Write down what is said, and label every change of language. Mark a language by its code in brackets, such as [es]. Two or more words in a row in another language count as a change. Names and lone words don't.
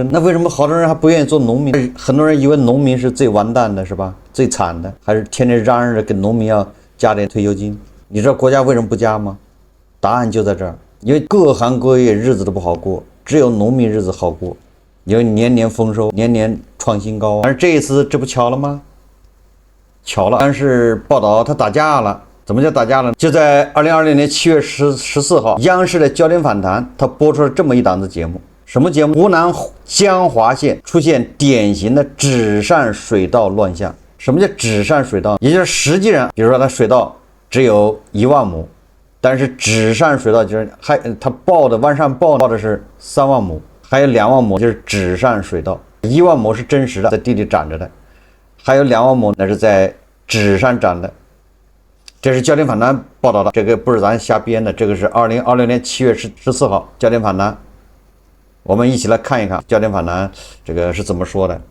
[zh] 那為什麼好多人還不願意做農民？很多人以為農民是最完蛋的，是吧？最慘的，還是天天嚷嚷着跟農民要加點退休金。你知道國家為什麼不加嗎？答案就在這兒。因為各行各業日子都不好過，只有農民日子好過，因為年年豐收，年年創新高。而這一次這不巧了嗎？巧了，但是報道他打架了。怎麼叫打架了？就在2026年7月14號，央視的焦点訪談，他播出了這麼一檔子節目。什麼節目？湖南江華縣出現典型的紙上水稻亂象。什麼叫紙上水稻？也就是實際上，比如說它水稻只有1萬畝。但是紙上水稻就是它報的往上報的是3 萬畝，還有2萬畝就是紙上水稻，1萬畝是真實的在地裡長着的，還有2萬畝那是在紙上長的。這是焦點訪談報道的，這個不是咱瞎編的，這個是2026年7月14號焦點訪談。我們一起來看一看焦點訪談這個是怎麼說的。